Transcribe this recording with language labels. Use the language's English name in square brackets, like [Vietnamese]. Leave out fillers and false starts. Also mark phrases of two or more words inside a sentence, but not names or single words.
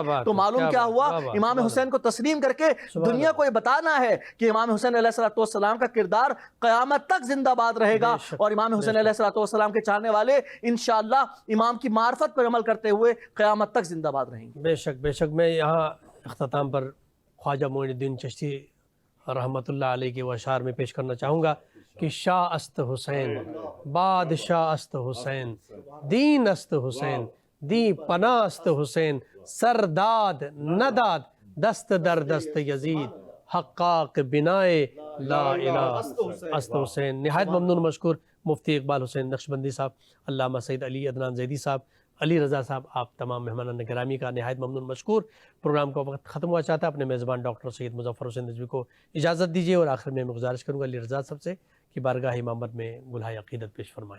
[Urdu] تو معلوم کیا ہوا، امام حسین کو تسلیم کر کے دنیا کو یہ بتانا ہے کہ امام حسین علیہ السلام کا کردار قیامت تک زندہ باد رہے گا، اور امام حسین علیہ السلام کے چاہنے والے انشاءاللہ امام کی معرفت پر عمل کرتے ہوئے قیامت تک زندہ باد رہیں گے۔ بے شک بے شک۔ میں یہاں اختتام پر خواجہ معین الدین چشتی رحمۃ اللہ علیہ کے اشعار میں پیش کرنا چاہوں گا کہ [Persian] شاہ است حسین، بادشاہ است حسین، دین است حسین، دی پناہ است حسین، سرداد نداد دست در دست یزید، حقاق بنائے لا الہ است حسین۔ [Urdu] نہایت ممنون مشکور مفتی اقبال حسین نقشبندی صاحب، علامہ سید علی عدنان زیدی صاحب، علی رضا صاحب، آپ تمام مہمانان گرامی کا نہایت ممنون مشکور۔ پروگرام کا وقت ختم ہوا چاہتا ہے، اپنے میزبان ڈاکٹر سید مظفر حسین نجوی کو اجازت دیجیے، اور آخر میں گزارش کروں گا علی رضا صاحب سے کہ بارگاہ امامت میں گلہائے عقیدت پیش فرمائیں۔